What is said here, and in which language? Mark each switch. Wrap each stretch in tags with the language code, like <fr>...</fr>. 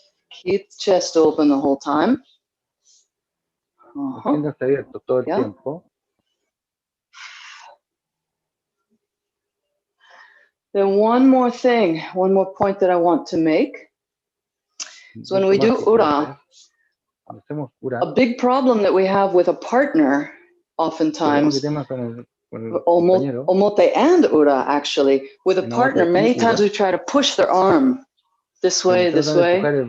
<en>Keep the chest open the whole time.</en> <es>Manténganse abiertos todo el tiempo.</es> <en>Then one more thing, one more point that I want to make. So when we do ura, a big problem that we have with a partner, oftentimes, omote and ura actually, with a partner, many times we try to push their arm this way, this way.</en>